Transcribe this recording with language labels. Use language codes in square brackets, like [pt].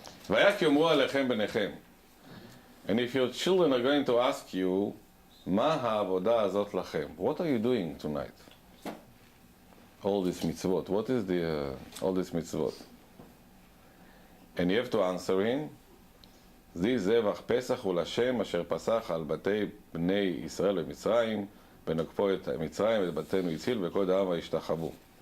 [he] והיה כי יאמרו עליכם בניכם. [en] And if your children are going to ask you, [he] מה העבודה הזאת לכם? [en] What are you doing tonight? all these mitzvot? What is the all these mitzvot? And you have to answer him, [he] זי זבח פסח הוא לשם אשר פסח על בתי בני ישראל במצרים, ונקפו את מצרים ואת בתינו הציל וכל העם וישתחוו.